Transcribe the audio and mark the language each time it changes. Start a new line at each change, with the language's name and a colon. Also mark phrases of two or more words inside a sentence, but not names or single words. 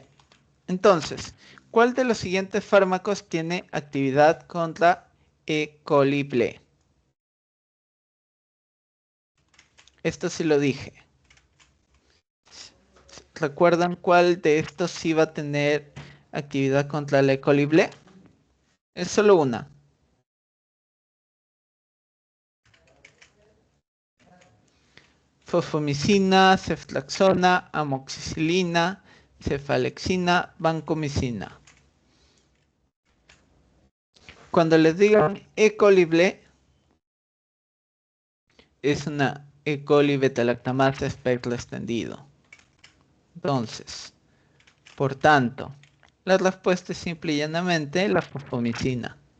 Spanish: Entonces, ¿cuál de los siguientes fármacos tiene actividad contra E. coli ble? Esto sí lo dije. ¿Recuerdan cuál de estos sí va a tener actividad contra la E. coli ble? Es solo una. Fosfomicina, ceftriaxona, amoxicilina, cefalexina, vancomicina. Cuando les digan E. coli ble, es una E. coli beta-lactamasa espectro extendido. Entonces, por tanto, la respuesta es simple y llanamente la fosfomicina.